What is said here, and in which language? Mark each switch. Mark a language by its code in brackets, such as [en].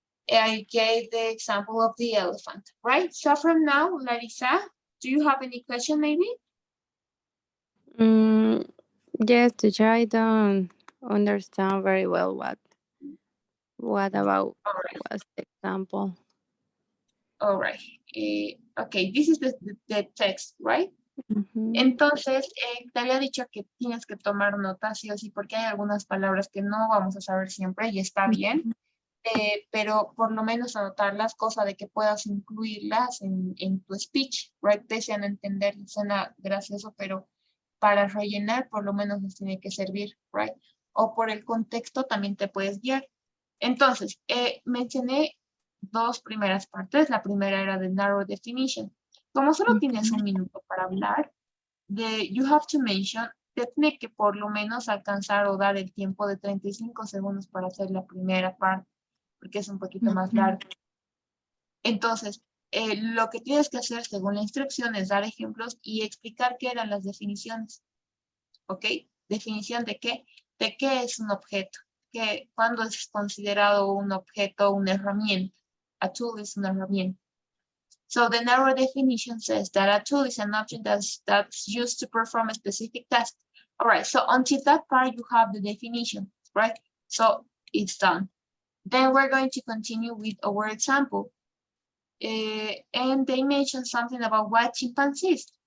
[en] I gave the example of the elephant, right? So from now, Larissa, do you have any question maybe? Yes, teacher, I don't understand very well what about All right, was the example. all right. Okay, this is the text, right? Mhm. [es] Entonces, te había dicho que tienes que tomar notas sí o sí, porque hay algunas palabras que no vamos a saber siempre y está bien, pero por lo menos anotarlas, cosa de que puedas incluirlas en tu speech, right? Pese a no entender, suena gracioso, pero para rellenar por lo menos les tiene que servir, right? O por el contexto también te puedes guiar. Entonces, mencioné dos primeras partes. La primera era de narrow definition. Como solo tienes un minuto para hablar, [en] you have to mention, [es] te tiene que por lo menos alcanzar o dar el tiempo de 35 segundos para hacer la primera parte, porque es un poquito más largo. Entonces, lo que tienes que hacer según la instrucción es dar ejemplos y explicar qué eran las definiciones. ¿Ok? Definición de qué es un objeto, cuándo es considerado un objeto una herramienta. [en] A tool is [es] una herramienta. [en] So the narrow definition says that a tool is an object that's used to perform a specific task. All right, so until that part, you have the definition, right? So it's done. Then we're going to continue with our example. And they mentioned something about what chimpanzees.